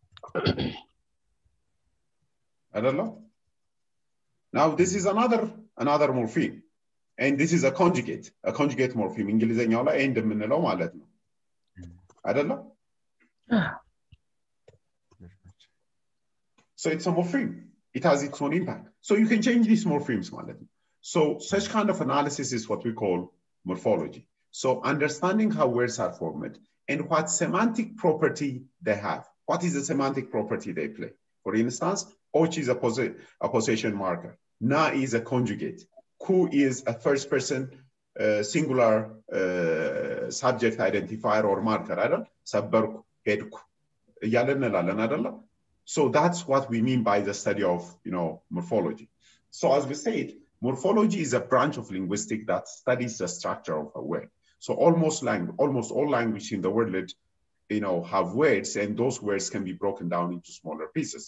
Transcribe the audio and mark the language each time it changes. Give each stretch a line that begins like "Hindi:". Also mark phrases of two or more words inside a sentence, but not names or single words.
English: I don't know. Now this is another morpheme, and this is a conjugate morpheme.
Amharic: እንግሊዘኛው ላይ end የምንለው ማለት ነው አይደለም?
English: So it's a morpheme. It has its own impact. So you can change these morphemes
Amharic: ማለት ነው.
English: So such kind of analysis is what we call morphology. So understanding how words are formed and what semantic property they have. What is the semantic property they play? For instance, och is a possession marker. Na is a conjugate. Ku is a first person singular subject identifier or marker.
Amharic: አይደል? ሰበርኩ ሄድኩ እያለን እንላለን አይደል?
English: So that's what we mean by the study of, morphology. So as we said, morphology is a branch of linguistics that studies the structure of a word. So almost all language in the world, have words, and those words can be broken down into smaller pieces.